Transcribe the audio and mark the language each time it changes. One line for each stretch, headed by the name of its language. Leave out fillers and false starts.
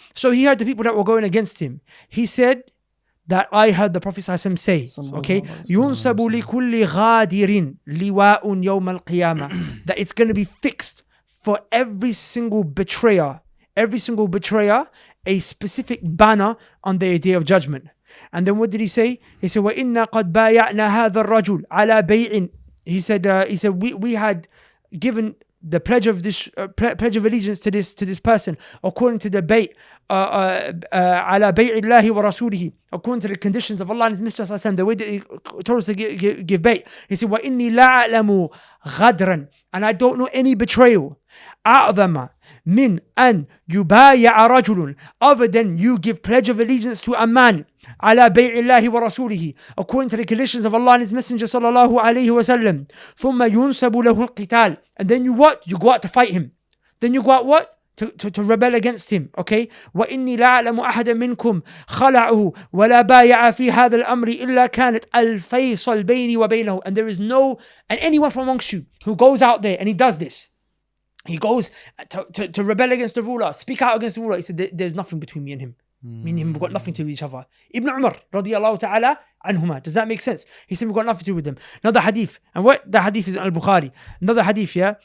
English: So he heard the people that were going against him. He said that I heard the Prophet say, okay,
Arabic: يُنْسَبُ لِكُلِّ غَادِرٍ لِوَاءٌ يَوْمَ الْقِيَامَةِ,
English: that it's going to be fixed for every single betrayer, a specific banner on the day of judgment. And then what did he say?
Arabic: He said, وَإِنَّا قَدْ بَايَعْنَا هَذَا الرَّجُلِ عَلَى بَيْعٍ.
English: He said we had given the pledge of this pledge of allegiance to this person according to the bayt
Arabic: على بيع الله ورسوله,
English: according to the conditions of Allah and His Messenger, the way that He told us to give bayt. He said
Arabic: وَإِنِّي لَا أَعْلَمُ غَدْرًا,
English: and I don't know any betrayal
Arabic: أعظم من أن يبايع رجل,
English: other than you give pledge of allegiance to a man
Arabic: على بيع الله ورسوله,
English: according to the conditions of Allah and His Messenger
Arabic: صلى الله عليه وسلم, ثم ينسب له القتال,
English: and then you what? You go out to fight him. Then you go out what? To rebel against him. Okay?
Arabic: وإني لا أعلم أحدا منكم خلعه ولا بايع في هذا الأمر إلا كانت الفيصل بيني وبينه.
English: And there is no, and anyone from amongst you who goes out there and he does this, he goes to rebel against the ruler, speak out against the ruler. He said, there's nothing between me and him. Me and him, we've got nothing to do with each other. Ibn Umar, radiallahu ta'ala anhuma. Does that make sense? He said, we've got nothing to do with them. Another hadith. And what? The hadith is Al-Bukhari. Another hadith, yeah?